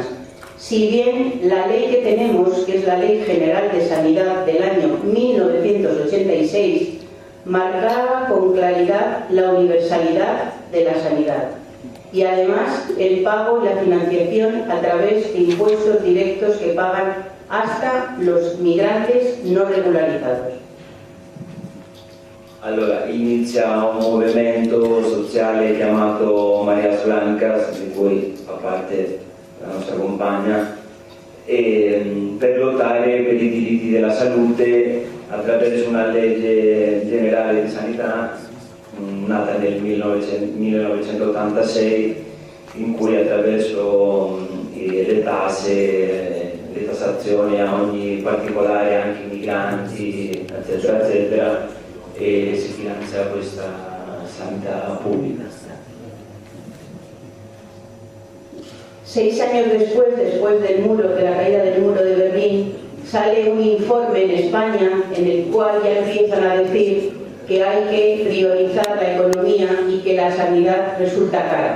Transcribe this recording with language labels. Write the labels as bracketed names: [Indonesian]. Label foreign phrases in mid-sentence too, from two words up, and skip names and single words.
[Spanish] Si bien la ley que tenemos, que es la Ley General de Sanidad del año 1986, marcaba con claridad la universalidad de la sanidad y además el pago y la financiación a través de impuestos directos que pagan hasta los migrantes no regularizados. [Italian] Allora, inizia un movimento sociale chiamato Marias Blancas, di cui fa parte la nostra compagna, per lottare per i diritti della salute attraverso una legge generale di sanità nata nel 1986, in cui attraverso le tasse, le tassazioni a ogni particolare, anche i migranti, eccetera, eccetera, e si finanzia questa sanità pública. [Spanish] 6 años después del muro, de la caída del muro de Berlín, sale un informe en España en el cual ya empiezan a decir que hay que priorizar la economía y que la sanidad resulta cara.